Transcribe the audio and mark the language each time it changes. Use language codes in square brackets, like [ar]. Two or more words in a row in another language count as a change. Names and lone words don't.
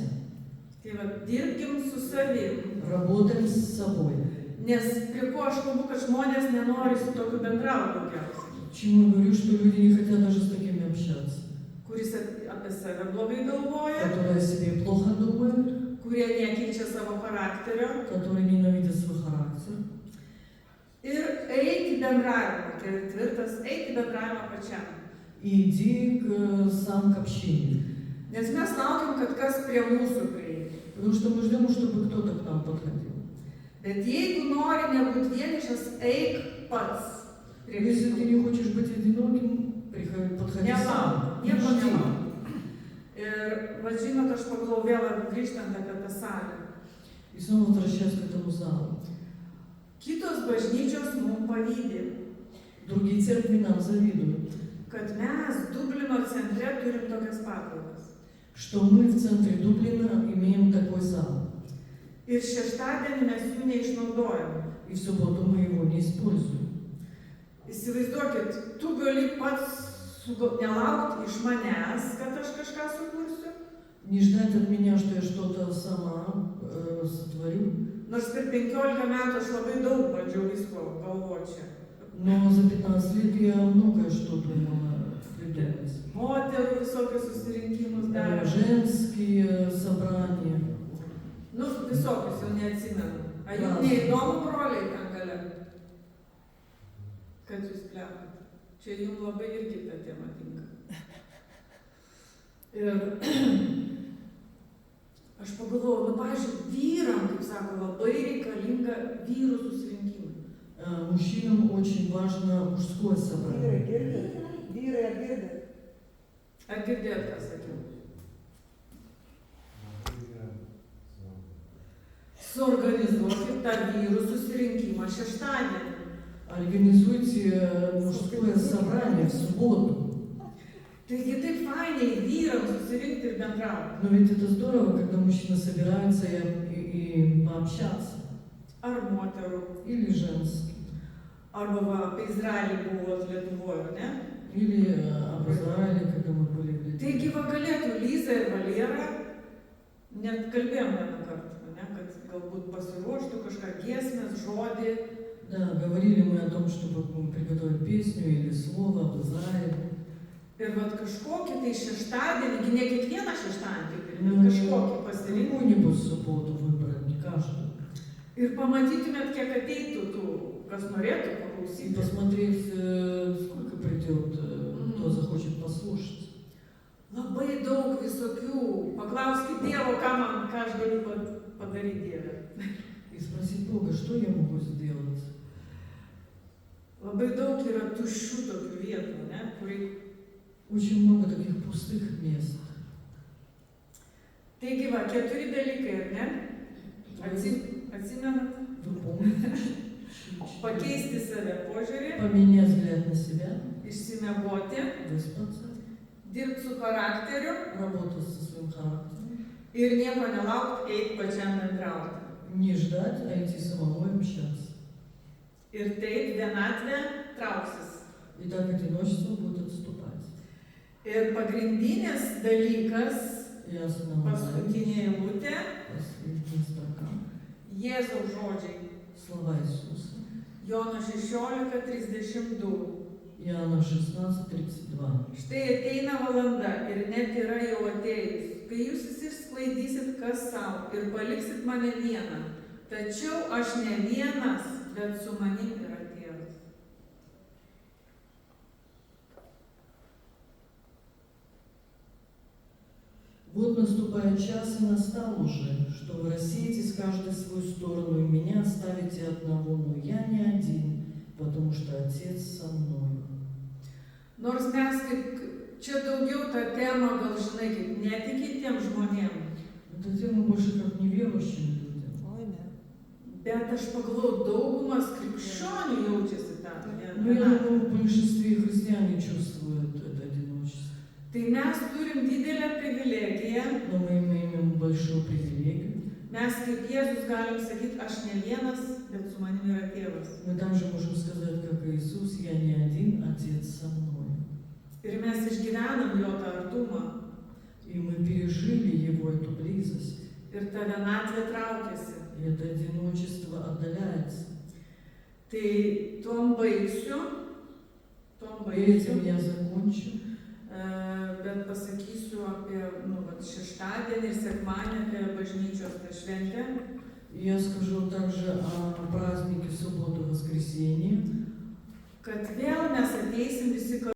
[lt] Tai va, dirbkim su savim. [ru] Работаем с собой. [lt] Nes prie ko aš kalbu, kad žmonės nenori su tokiu bendrauti daugiausiai. [ru] Чему я говорю, что люди не хотят даже с такими общаться. [lt] Kuris apie save blogai galvoja, [ru] Которые о себе плохо думают, [lt] kurie nekeičia savo charakterio. [ru] которые ненавидят свой характер. [lt] Ir eiti bendravimą, tai yra tvirtas, eiti bendravimą pačiam. [ru] И иди сам к общению. [lt] Nes mes laukiam, kad kas prie mūsų prieitų. [ru] Потому что мы ждем, чтобы кто-то к нам подходил. [lt] Bet jeigu nori nebūti vienišas, eik pats. Prie [ru] Если ты [lt] visų. [ru] не хочешь быть одиноким, подходи сам. [lt] Nelauk, nieko nelauk. Ir, va žinot, aš pagalvojau vėl grįžtant apie tą salę. [ru] И снова возвращаясь к этому залу. [lt] Kitos bažnyčios mums pavydė, [ru] Другие церкви нам завидуют, [lt] kad mes Dublino centre turim tokias patalpas. [ru] что мы в центре Дублина имеем такой зал. [lt] Ir šeštadienį mes jų neišnaudojam. [ru] И в субботу мы его не используем. [lt] Įsivaizduokit, tu gali pats nelaukti iš manęs, kad aš kažką sukursiu. [ru] Не ждать от меня, что я что-то сама сотворю. [lt] Nors per 15 metų aš labai daug bandžiau visko galvočią. [ru] Но за 15 лет я многое что думала придумать. [lt] Moterų visokius susirinkimus darė. [ru] Женские собрания. [lt] Nu, visokius jau neatsimenu. Ar jums neįdomu, broliai, ten gale? Kad jūs plepat. Čia jums labai irgi ta tema tinka. Ir aš pagalvojau, pavyzdžiui, vyram, kaip sako, labai reikalinga vyrų susirinkimai. [ru] Мужчинам очень важно мужское собрание. [lt] vyrai, ar girdit? Ar girdėjot, ką sakiau? Suorganizuokit tą vyrų susirinkimą šeštadienį. [ru] Организуйте мужское собрание в субботу. [lt] Taigi taip fainiai vyrams susirinkti ir bendrauti. [ru] Но ведь это здорово, когда мужчины собираются и пообщаться. [lt] Ar moterų, [ru] Или женский. [lt] arba va, apie Izraelį buvo Lietuvoje, ne? [ru] Или об Израиле, когда мы были в Литве. [lt] Taigi va galėtų Liza ir Valera, net kalbėjom vieną kartą, ne? Kad galbūt pasiruoštų kažką giesmės, žodį. [ru] Да, говорили мы о том, чтобы приготовить песню или слово об Израиле. [lt] Ir vat kažkokį tai šeštadienį, ne kiekvieną šeštadienį, bet [ru] Ну, [lt] kažkokį pasirinkti. [ru] какую-нибудь субботу выбрать, не каждую. [lt] Ir pamatytumėt, kiek ateitų tų, kas norėtų [ru] И [lt] paklausyti. [ru] посмотреть, сколько придет, кто захочет послушать. [lt] Labai daug visokių. Paklauskit Dievo, ką aš galiu padaryti Dieve. [ru] И спросить Бога, что я могу сделать. [lt] Labai daug yra tuščių tokių vietų, ne? Kur [ru] Очень много таких пустых мест. [lt] Taigi va, 4 dalykai, ar ne? Atsimenat? [ru] Вы помните? [lt] Pakeisti save požiūrį, [ru] Поменять взгляд на себя, [lt] išsimiegoti, [ru] выспаться, [lt] dirbti su charakteriu [ru] работать со своим характером. [lt] ir nieko nelaukti, eiti pačiam bendrauti. [ru] Не ждать, а идти самому и общаться. [lt] Ir taip vienatvė trauksis. [ru] И так одиночество будет отступать. [lt] Ir pagrindinis dalykas, [ru] И основная, [lt] paskutinė eilutė, [ru] последняя строка, [lt] Jėzaus žodžiai. [ru] слова Иисуса. [lt] Jono 16:32. [ru] Иоанна 16:32. [lt] Štai ateina valanda ir net yra jau atėjus, kai jūs išsklaidysit kas savo ir paliksit mane vieną. Tačiau aš ne vienas, bet su manim yra Tėvas. [ru] Вот наступает час и настал уже, что вы рассеетесь каждый в свою сторону, и меня оставите одного, но я не один, потому что Отец со мною. [lt] Nors mes kaip čia daugiau tą temą gal žinai, kaip netikintiem žmonėm, [ru] Эта тема больше как неверующим людям. [lt] Oi, ne. bet aš pagalvoju, daugumas krikščionių jaučiasi tą. [ru] Но я думаю, в большинстве христиане чувствуют это одиночество. [lt] Tai mes turim didelę privilegiją, [ru] Но мы имеем большую привилегию. [lt] mes kaip Jėzus galim sakyti, aš ne vienas, bet su manim yra Tėvas. [ru] Мы также можем сказать, как Иисус, я не один, Отец со мной. [lt] Ir mes išgyvenam jo tą artumą. [ru] И мы пережили Его, эту близость. [lt] Ir ta vienatvė traukiasi. [ru] И это одиночество отдаляется. [lt] Tai tuom baigsiu. [ru] И этим я закончу. [lt] Bet pasakysiu apie šeštadienį ir sekmadienį, apie bažnyčios tą šventę. [ru] Я скажу также о празднике субботу-воскресенье. [lt] Kad vėl mes ateisim visi kartu.